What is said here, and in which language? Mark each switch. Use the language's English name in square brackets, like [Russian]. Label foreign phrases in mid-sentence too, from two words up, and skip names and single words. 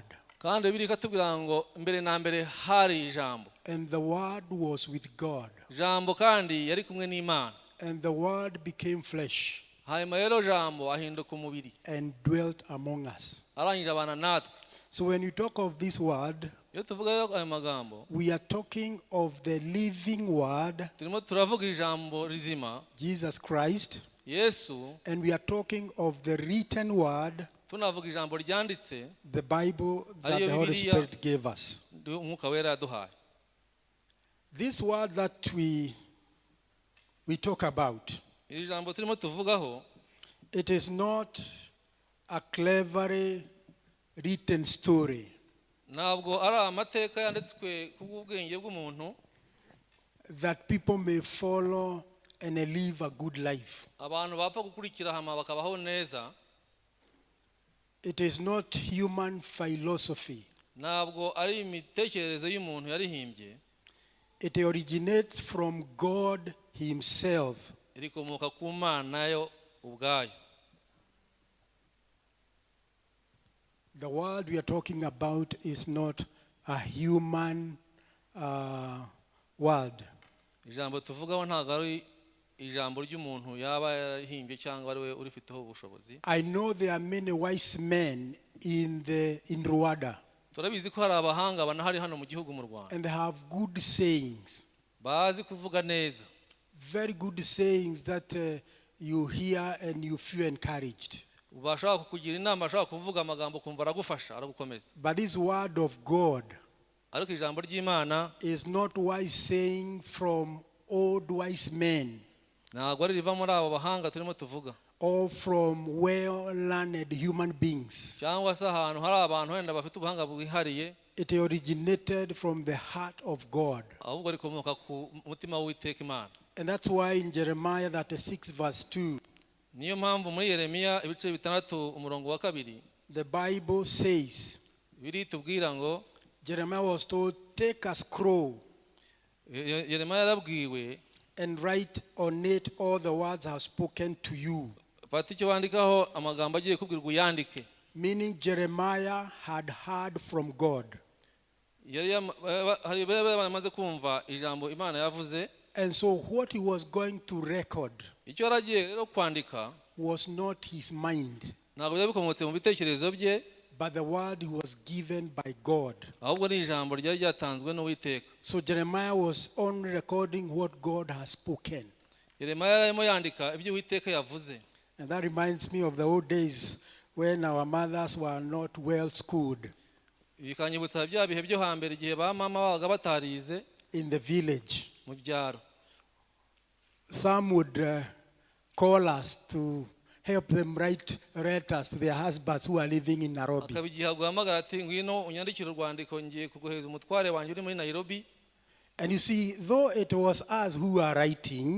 [English] And the Word was with God. And the Word became flesh and dwelt among us. So when you talk of this Word, [Kinyarwanda] iyo tuvuga ayo magambo [English] we are talking of the living word, [Kinyarwanda] turimo turavuga ijambo rizima [English] Jesus Christ, [Kinyarwanda] Yesu, [English] and we are talking of the written word, [Kinyarwanda] tunavuga ijambo ryanditse, [English] the Bible that the Holy Spirit gave us. [Kinyarwanda] umwuka wera yaduhaye. [English] This word that we talk about, [Kinyarwanda] iri jambo turimo tuvugaho, [English] it is not a cleverly written story. [Kinyarwanda] ntabwo ari amateka yanditswe kubw'ubwenge bw'umuntu [English] that people may follow and live a good life. [Kinyarwanda] abantu bapfa gukurikira hama bakabaho neza. [English] It is not human philosophy. [Kinyarwanda] ntabwo ari imitekerereze y'umuntu yarihimbye. [English] It originates from God himself. [Kinyarwanda] irikomoka ku Mana yo ubwayo. [English] The word we are talking about is not a human word. [Kinyarwanda] ijambo tuvugaho ntabwo ari ijambo ry'umuntu yaba yarahimbye cyangwa ari we urifiteho ubushobozi. [English] I know there are many wise men in Rwanda. [Kinyarwanda] turabizi ko hari abahanga banahari hano mu gihugu mu Rwanda. [English] And they have good sayings. [Kinyarwanda] bazi kuvuga neza. [English] Very good sayings that you hear and you feel encouraged. [Kinyarwanda] ubashaka kukugira inama, ashaka kuvuga amagambo kumva aragufasha, aragukomeza. [English] But this word of God [Kinyarwanda] ariko ijambo ry'Imana [English] is not wise saying from old wise men [Kinyarwanda] ntabwo ari riva muri abo bahanga turimo tuvuga, [English] or from well-learned human beings. [Kinyarwanda] cyangwa se ahantu hari abantu wenda bafite ubuhanga bwihariye. [English] It originated from the heart of God. [Kinyarwanda] ahubwo rikomoka ku mutima w'Uwiteka Imana. [English] And that's why in Jeremiah 36 verse 2, [Kinyarwanda] niyo mpamvu muri Yeremiya ibice 6 umurongo wa 2 [English] the Bible says, [Kinyarwanda] biri tubwira ngo, [English] Jeremiah was told, take a scroll [Kinyarwanda] Yeremiya yarabwiwe, [English] and write on it all the words I have spoken to you. [Kinyarwanda] fata icyo wandikaho amagambo agiye kubwirwa uyandike. [English] Meaning Jeremiah had heard from God. [Kinyarwanda] hari bamaze kumva ijambo Imana yavuze. [English] And so what he was going to record [Kinyarwanda] icyo yaragiye rero kwandika [English] was not his mind, [Kinyarwanda] ntabwo yabikomotse mu bitekerezo bye, [English] but the word he was given by God. [Kinyarwanda] ahubwo ni ijambo ryari ryatanzwe n'Uwiteka. [English] So Jeremiah was only recording what God has spoken. [Kinyarwanda] Yeremiya yarimo yandika ibyo Uwiteka yavuze. [English] And that reminds me of the old days when our mothers were not well schooled [Kinyarwanda] bikanyibutsa bya bihe byo hambere igihe ba mama babaga batarize [English] in the village. [Kinyarwanda] mu byaro. [English] Some would call us to help them write letters to their husbands who are living in Nairobi. [Kinyarwanda] akabigiha guhamagara ati ngwino unyandikire urwandiko ngiye kuguhereza umutware wanjye uri muri Nairobi. [English] And you see, though it was us who are writing,